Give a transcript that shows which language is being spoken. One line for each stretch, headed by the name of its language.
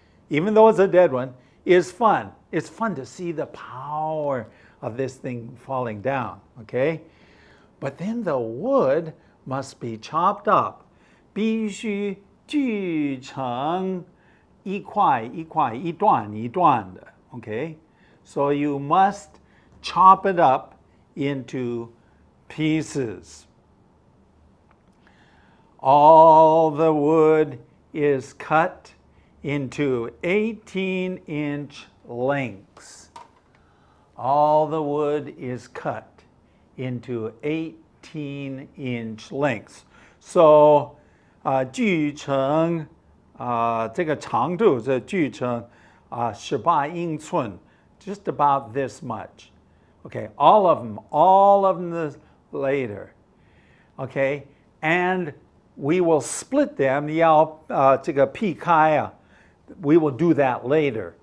English: Even though it's a dead one, is fun. It's fun to see the power of this thing falling down, okay? But then the wood must be chopped up.
Chinese: 必须锯成一块一块一段一段的, okay?
English: So you must chop it up into pieces. All the wood is cut into 18-inch lengths. All the wood is cut into 18-inch lengths.
Chinese: So, 锯成这个长度是锯成18英寸,
English: just about this much. Okay, all of them is later. Okay, and we will split them.
Chinese: 要这个劈开啊,
English: we will do that later.